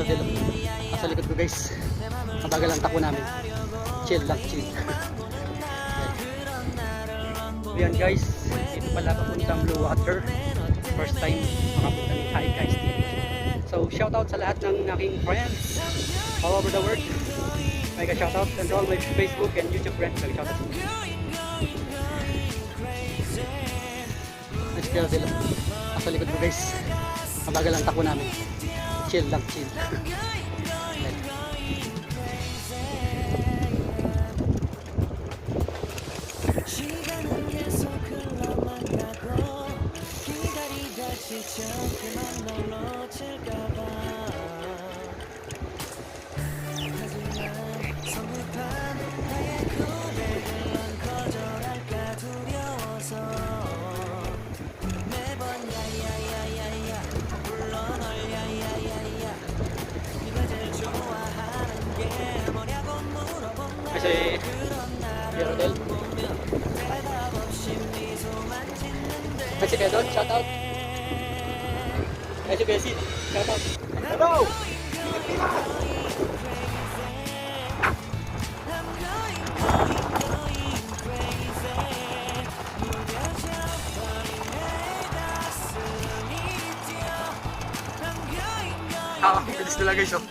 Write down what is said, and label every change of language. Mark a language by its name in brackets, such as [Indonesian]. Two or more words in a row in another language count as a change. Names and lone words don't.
[Filipino] kaya dito. 야야야야 Nasa likod ko guys. Mabagal ang takbo namin. Chill lang, chill. Ayan guys, dito pala papuntang Blue Water. [English] First time [Filipino] makapunta ni Hi guys dito. [English] So shout out [Filipino] sa lahat ng aking [English] friends all over the world. Mega shout out and all my Facebook and YouTube friends. Mega shout out. Let's go sila. [Filipino] Nasa likod ko guys. Mabagal ang takbo namin. Chill lang, chill. [Korean] 시간은 계속 흘러만 가고 기다리다 지쳐 그만 널 놓칠까봐 하지만 성급한 나의 고백을 넌 거절할까 두려워서 매번 야야야야야 불러 널 야야야야 네가 제일 좋아하는 게 뭐냐고 물어보면 [Filipino] Kasi Rodel. Kasi kaya doon, [English] shout out. [Filipino] Kasi kaya Sid, [English] shout out. [Filipino] Hello! Bilis nila guys, oh.